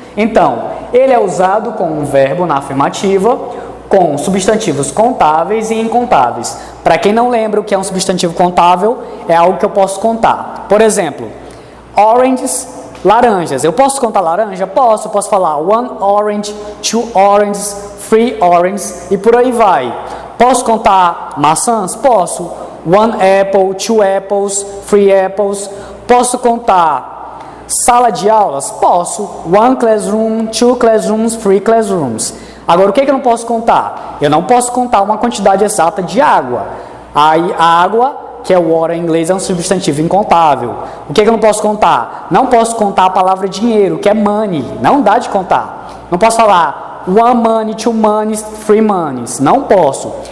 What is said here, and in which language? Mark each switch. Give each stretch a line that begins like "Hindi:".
Portuguese: Então, ele é usado com um verbo na afirmativa, com substantivos contáveis e incontáveis. Para quem não lembra o que é um substantivo contável, é algo que eu posso contar. Por exemplo, oranges, laranjas. Eu posso contar laranja? Posso. Eu posso falar
English: one orange, two oranges, three oranges
Portuguese: e por aí vai. Posso contar maçãs? Posso.
English: One apple, two apples, three apples.
Portuguese: Posso contar sala de aulas? Posso.
English: One classroom, two classrooms, three classrooms.
Portuguese: Agora, o que eu não posso contar? Eu não posso contar uma quantidade exata de água. Aí, a água, que é water em inglês, é um substantivo incontável. O que eu não posso contar? Não posso contar a palavra dinheiro, que é money. Não dá de contar. Não posso falar
English: one money, two monies, three monies.
Portuguese: Não posso.